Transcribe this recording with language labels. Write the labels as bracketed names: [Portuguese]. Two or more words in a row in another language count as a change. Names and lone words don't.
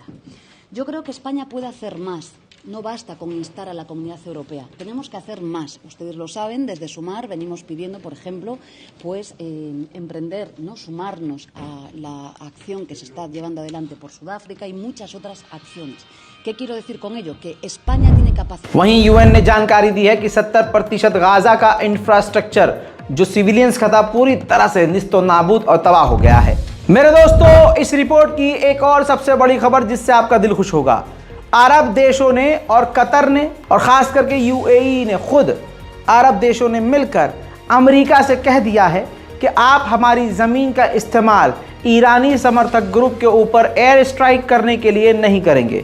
[Spanish] Yo creo que España puede hacer más. No basta con instar a la comunidad europea, tenemos que hacer más. Ustedes lo saben, desde Sumar venimos pidiendo, por ejemplo, pues emprender, ¿no? Sumarnos a la acción que se está llevando adelante por Sudáfrica y muchas otras acciones. ¿Qué quiero decir con ello? Que España tiene capacidad. [Hindi] वहीं यूएन ने जानकारी दी है कि 70% गाजा का इंफ्रास्ट्रक्चर जो सिविलियंस का था पूरी तरह से निस्तो नाबूद और तबाह हो गया है। मेरे दोस्तों, इस रिपोर्ट की एक और सबसे बड़ी खबर जिससे आपका दिल खुश होगा, अरब देशों ने और कतर ने और ख़ास करके यूएई ने, खुद अरब देशों ने मिलकर अमेरिका से कह दिया है कि आप हमारी ज़मीन का इस्तेमाल ईरानी समर्थक ग्रुप के ऊपर [English] air strike [Hindi] करने के लिए नहीं करेंगे।